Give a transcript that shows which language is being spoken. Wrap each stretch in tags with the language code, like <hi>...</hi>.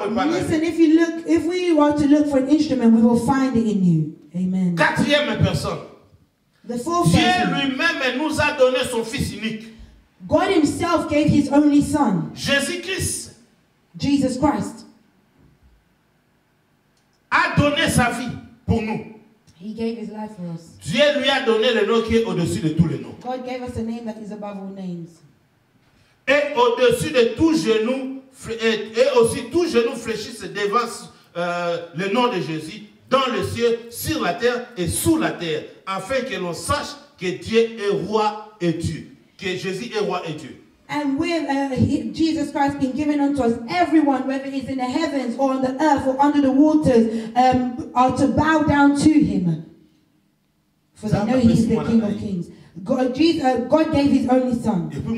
<en>Listen, if we want to look for an instrument, we will find it in you. Amen.</en> <fr>Quatrième personne.</fr> <en>The fourth</en> <fr>Dieu</fr> <en>person.</en> <fr>lui-même nous a donné son fils unique.</fr> <en>God himself gave his only son.</en> <fr>Jésus-Christ.</fr> <en>Jesus Christ.</en> <fr>A donné sa vie pour nous.</fr> <en>He gave his life for us.</en> <fr>Dieu lui a donné le nom qui est au-dessus de tous les noms.</fr> <en>God gave us a name that is above all names.</en> <fr>Et au-dessus de tout genou, et aussi tout genou fléchisse devant le nom de Jésus, dans le ciel, sur la terre et sous la terre, afin que l'on sache que Dieu est roi et Dieu, que Jésus est roi et Dieu.</fr> <en>And with Jesus Christ being given unto us, everyone, whether it's in the heavens or on the earth or under the waters, are to bow down to him. For they know he is the King of Kings. God gave his only son.</en>